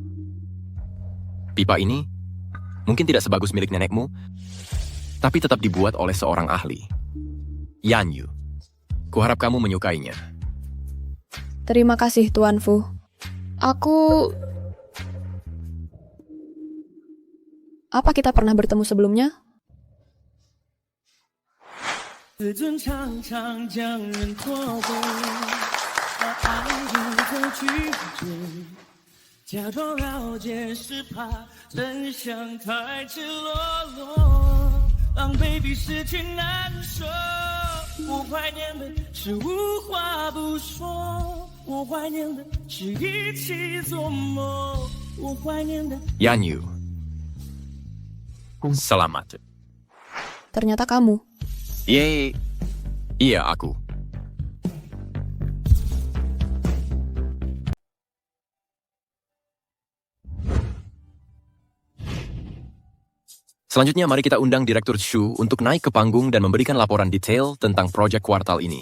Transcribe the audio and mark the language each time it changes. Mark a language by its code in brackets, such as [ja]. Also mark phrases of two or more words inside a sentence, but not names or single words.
[id] Pipa ini mungkin tidak sebagus milik nenekmu, tapi tetap dibuat oleh seorang ahli. Yanyu, kuharap kamu menyukainya. Terima kasih Tuan Fu. Apa kita pernah bertemu sebelumnya? [zh] 自尊常常将人拖累，把爱人的拒绝，假装了解是怕真相太赤裸裸，狼狈比失去难受。我怀念的是无话不说，我怀念的是一起做梦，我怀念的。 [id] Yanyu, selamat. Ternyata kamu. Yeay. Iya, aku. Selanjutnya, mari kita undang Direktur Shu untuk naik ke panggung dan memberikan laporan detail tentang proyek kuartal ini.